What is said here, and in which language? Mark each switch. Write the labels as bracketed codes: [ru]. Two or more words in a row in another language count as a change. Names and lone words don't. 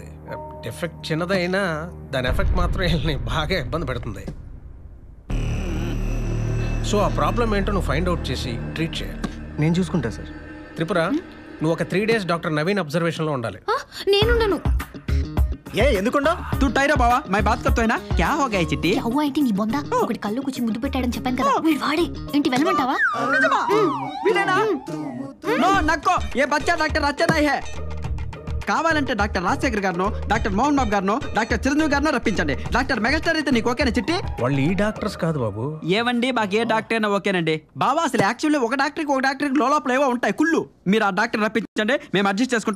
[te] ఎఫెక్ట్ చిన్నదైనా దాని ఎఫెక్ట్ మాత్రం వీళ్ళని బాగా ఇబ్బంది పెడుతుంది. సో ఆ ప్రాబ్లం ఏంటో నువ్వు [en] find out [te] చేసి ట్రీట్ చేయాలి. నేను చూసుకుంటా సార్. త్రిపుర, నువ్వు ఒక 3 days డాక్టర్ నవీన్ అబ్జర్వేషన్లో ఉండాలి. నేనుండను. ఏ ఎందుకుండా? [hi] तू टैरा बावा, मै बात कर्तो है ना? क्या हो गया चिट्टी? [te] అవ్వ ఏంటి నీ బొంద? ఒకటి కళ్ళు కూర్చి ముద్దు పెట్టాడని చెప్పాను కదా, వీడు వాడే. ఏంటి వెళ్ళమంటావా? నిజమా? వీడేనా? నో [hi] नक्को, ये बच्चा डॉक्टर अच्छा नहीं है. [te] కావాలంటే డాక్టర్ రాజశేఖర్ గారినో, డాక్టర్ మోహన్ బాబు గారినో, డాక్టర్ చిరంజీవి గారినో రప్పించండి. డాక్టర్ మెగాస్టార్ అయితే నీకు ఓకేనా చిట్టి? వాళ్ళు ఈ డాక్టర్స్ కాదు బాబు. ఏవండి, మాకు ఏ డాక్టర్ అయినా ఓకేనండి బాబా. అసలు యాక్చువల్లీ ఒక డాక్టర్కి లోపల ఏవో ఉంటాయి కుళ్ళు. మీరు ఆ డాక్టర్ రప్పించండి, మేము అడ్జస్ట్ చేసుకుంటాం.